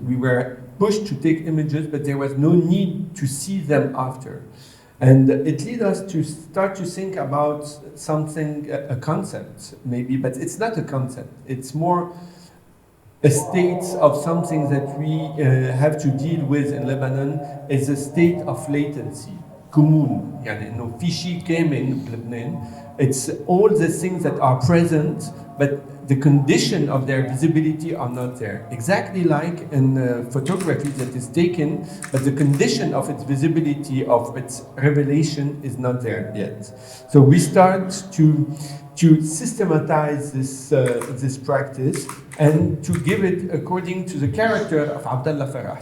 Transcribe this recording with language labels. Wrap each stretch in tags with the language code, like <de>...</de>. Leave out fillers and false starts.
<en>We were pushed to take images, but there was no need to see them after. And it led us to start to think about something, a concept maybe, but it's not a concept. It's more a state of something that we have to deal with in Lebanon, is a state of latency.</en> <ar>كمون يعني إنه في شيء كامن بلبنان.</ar> <en>It's all the things that are present, but the condition of their visibility are not there. Exactly like in photography that is taken, but the condition of its visibility, of its revelation is not there yet. So we start to systematize this practice and to give it according to the character of Abdullah Farah.</en>